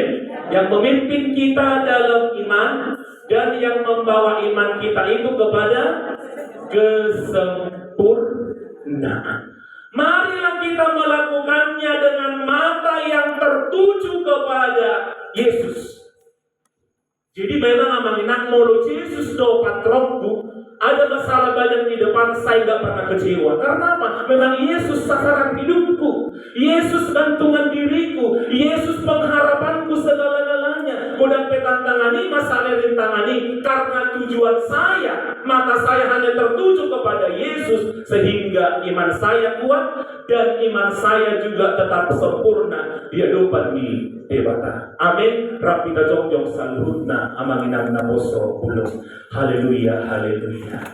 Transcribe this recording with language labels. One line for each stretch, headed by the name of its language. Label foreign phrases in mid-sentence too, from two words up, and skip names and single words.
Indonesian: Yang memimpin kita dalam iman dan yang membawa iman kita itu kepada kesempurnaan. Marilah kita melakukannya dengan mata yang tertuju kepada Yesus. Jadi memang
Batak Toba: amanginak mulu
Indonesian: Yesus do patronku. Ada masalah banyak di depan, saya gak pernah kecewa. Karena apa? Memang Yesus sasaran hidupku. Yesus gantungan diriku, Yesus pengharapanku segala-galanya.
Batak Toba: Godang petantangani,
Indonesian: masalah rintangani, karena tujuan saya, maka saya hanya tertuju kepada Yesus, sehingga iman saya kuat dan iman saya juga tetap sempurna di hadapan debata. Amin.
Batak Toba: Rapita jongjong saluhutna amanginang naboso ulung. Haleluya, haleluya.